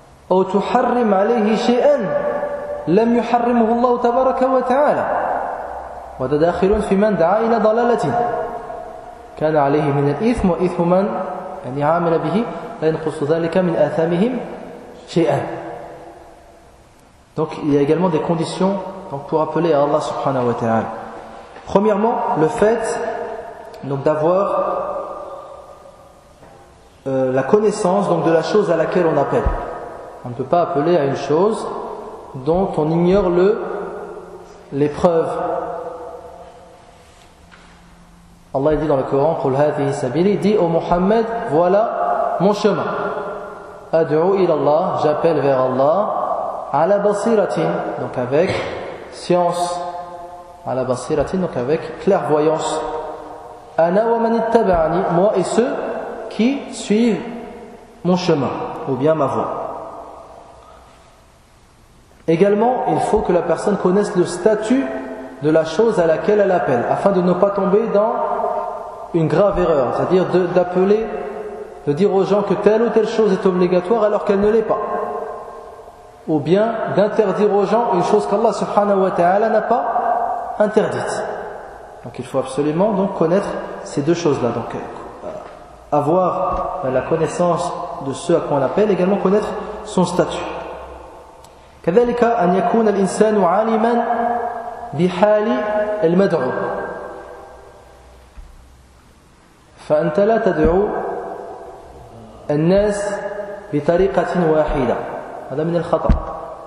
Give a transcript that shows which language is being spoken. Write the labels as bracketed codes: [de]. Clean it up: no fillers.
[ar] أو تحرم عليه شيئا لم يحرمه الله تبارك وتعالى، وهذا داخل في من دعا إلى ضلالة كان عليه من الإثم، وإثم من يعني عامل به لا ينقص ذلك من آثامهم شيئا. [fr] Donc il y a également des conditions donc, pour appeler à Allah subhanahu wa ta'ala. Premièrement, le fait donc, d'avoir la connaissance donc, de la chose à laquelle on appelle. On ne peut pas appeler à une chose dont on ignore l'épreuve. Allah dit dans le Coran, [ar] قُلْ هَذِهِ سَبِيلِي, [fr] dit au Muhammad, voilà mon chemin. [ar] أَدْعُوا إِلَى اللَّهِ, [fr] j'appelle vers Allah. À la basiratin, donc avec science. À la basiratin, donc avec clairvoyance. [ar] Ana wa man ittaba'ani, [fr] moi et ceux qui suivent mon chemin, ou bien ma voie. Également, il faut que la personne connaisse le statut de la chose à laquelle elle appelle, afin de ne pas tomber dans une grave erreur, c'est-à-dire d'appeler, de dire aux gens que telle ou telle chose est obligatoire alors qu'elle ne l'est pas. Ou bien d'interdire aux gens une chose qu'Allah subhanahu wa ta'ala n'a pas interdite. Donc il faut absolument donc connaître ces deux choses-là. Donc avoir la connaissance de ce à quoi on appelle, également connaître son statut. [ar] كذلك أن يكون الإنسان عالما بحال المدعو. فأنت لا تدعو الناس بطريقة واحدة. هذا من الخطأ.